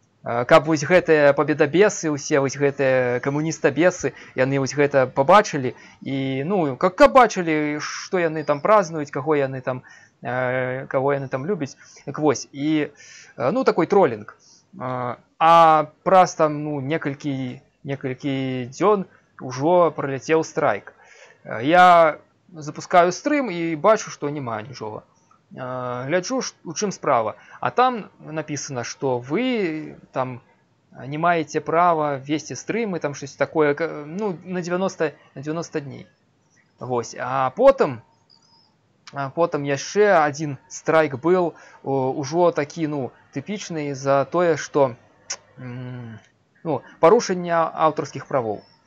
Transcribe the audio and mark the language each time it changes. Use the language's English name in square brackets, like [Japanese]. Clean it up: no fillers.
[Belarusian] Каб вось гэтыя пабедабесы, усе вось гэтыя камуністабесы, яны вось гэта пабачылі, і, ну, каб бачылі, што яны там празднуюць, каго яны там любяць. Так вось, і, ну, такой тролінг. А праз там, ну, некалькі дзён ужо праляцеў страйк. Я запускаю стрым і бачу, што няма нічога. Гляджу, у чым справа. [Russian] А там написано, что вы там не маете права вести стрымы, там щось такое, ну, на 90 дней. [Belarusian] Вось. [Russian] А потом [Belarusian] яшчэ [Russian] один [Belarusian] страйк [Russian] был [Belarusian] ужо такі, ну, тыпічны за тое, [Russian] что, [Belarusian] ну, парушэнне аўтарскіх правоў.